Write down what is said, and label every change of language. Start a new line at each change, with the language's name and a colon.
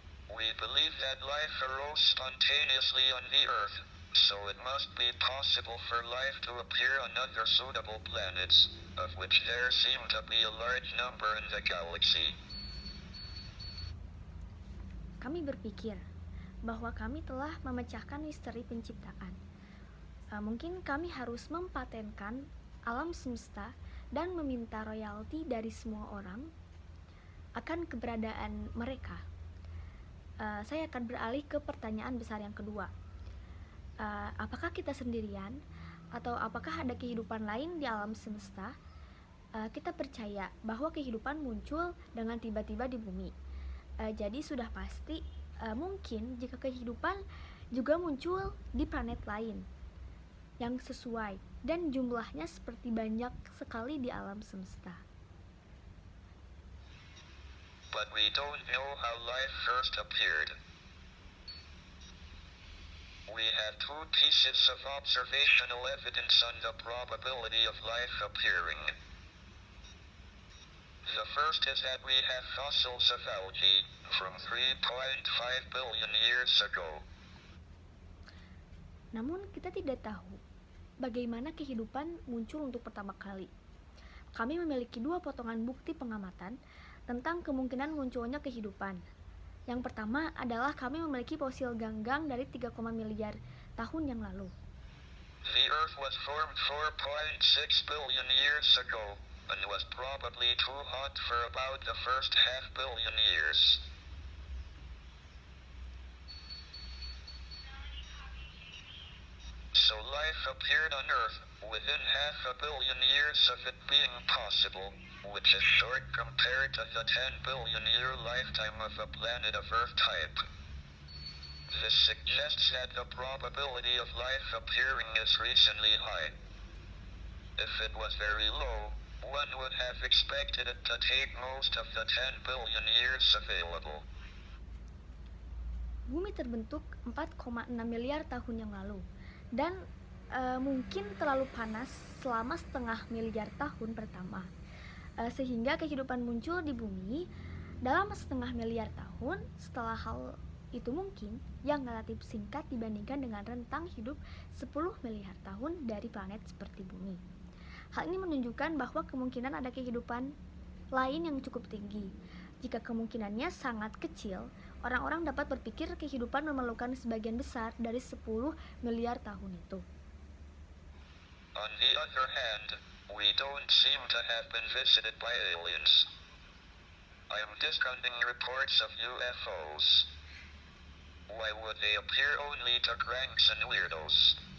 English: We believe that life arose spontaneously on the Earth, so it must be possible for life to appear on other suitable planets, of which there seem to be a large number in the galaxy.
Indonesian: Kami berpikir bahwa kami telah memecahkan misteri penciptaan. Mungkin kami harus mempatenkan alam semesta dan meminta royalti dari semua orang akan keberadaan mereka. Saya akan beralih ke pertanyaan besar yang kedua. Apakah kita sendirian atau apakah ada kehidupan lain di alam semesta? Kita percaya bahwa kehidupan muncul dengan tiba-tiba di bumi. Jadi sudah pasti mungkin jika kehidupan juga muncul di planet lain yang sesuai dan jumlahnya seperti banyak sekali di alam semesta.
English: But we don't know how life first appeared. We have two pieces of observational evidence on the probability of life appearing. The first is that we have fossils of algae from 3.5 billion years ago.
Indonesian: Namun kita tidak tahu bagaimana kehidupan muncul untuk pertama kali. Kami memiliki dua potongan bukti pengamatan tentang kemungkinan munculnya kehidupan. Yang pertama adalah kami memiliki fosil ganggang dari 3, miliar tahun yang lalu.
English: The Earth was formed 4.6 billion years ago and was probably too hot for about the first half billion years. So life appeared on Earth within half a billion years of it being possible, which is short compared to the 10 billion year lifetime of a planet of Earth type. This suggests that the probability of life appearing is reasonably high. If it was very low, one would have expected it to take most of the 10 billion years available.
Indonesian: Bumi terbentuk 4,6 miliar tahun yang lalu dan mungkin terlalu panas selama setengah miliar tahun pertama, sehingga kehidupan muncul di bumi dalam setengah miliar tahun. Setelah hal itu mungkin yang relatif singkat dibandingkan dengan rentang hidup 10 miliar tahun dari planet seperti bumi. Hal ini menunjukkan bahwa kemungkinan ada kehidupan lain yang cukup tinggi. Jika kemungkinannya sangat kecil, orang-orang dapat berpikir kehidupan memerlukan sebagian besar dari 10 miliar tahun itu.
English: On the other hand, we don't seem to have been visited by aliens. I am discounting reports of UFOs. Why would they appear only to cranks and weirdos?